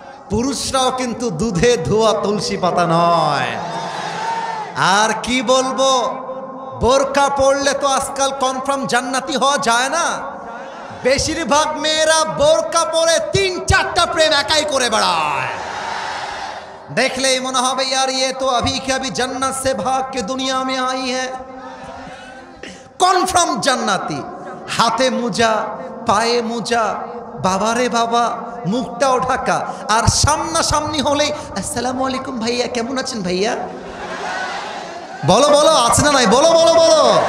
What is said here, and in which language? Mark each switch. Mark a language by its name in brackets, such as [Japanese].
[Bangla] পুরুষরাও কিন্তু দুধে ধোয়া তুলসী পাতা নয়। আর কি বলবো, বোরকা পড়লে তো আজকাল কনফার্ম জান্নাতি হওয়া যায় না। বেশিরভাগ মেয়েরা বোরকা পরে 3-4টা প্রেম একাই করে বেড়ায়। দেখলেই মনে হবে [Hindi] यार ये तो अभी के अभी जन्नत से भाग के दुनिया में आई है। [Bangla] কনফার্ম জান্নাতি, হাতে মোজা, পায়ে মোজা, বাবারে বাবা, মুখটাও ঢাকা। আর সামনাসামনি হলেই আসসালামু আলাইকুম ভাইয়া, কেমন আছেন ভাইয়া? বলো বলো, আছে না নাই? বলো বলো বলো।